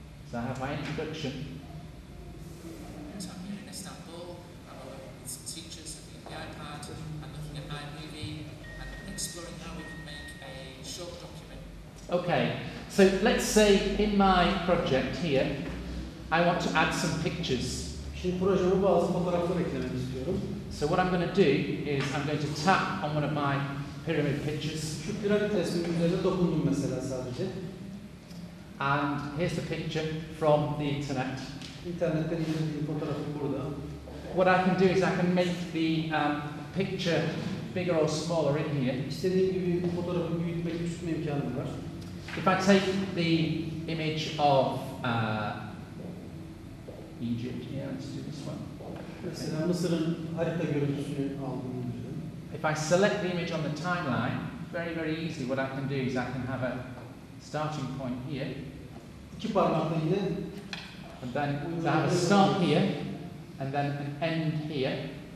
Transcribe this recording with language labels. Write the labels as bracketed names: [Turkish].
[English] So I have my introduction. So I'm here in Istanbul and we're working with some teachers looking at the iPad and looking at iMovie and exploring how we can make a short document. Okay, So let's say in my project here, I want to add some pictures. [Turkish] Şimdi projeme bazı fotoğraflar eklemek istiyorum. [English] So what I'm going to do is I'm going to tap on one of my pyramid pictures. [Turkish] Şu piramit resminin üzerine dokundum mesela sadece. [English] And here's the picture from the internet. [Turkish] İnternetten indirdiğim fotoğrafı burada. [English] What I can do is I can make the picture bigger or smaller in here. [Turkish] İstediğim gibi fotoğrafı büyütme, küçültme imkanım var. [English] If I take the image of Egypt, yeah, let's do this one. [Turkish] Mesela Mısır'ın harita görüntüsünü aldığımı düşünün. [English] If I select the image on the timeline, very easily what I can do is I can have a starting point here. [Turkish] İki parmakla yine [English] And then I have a start here, and then an end here.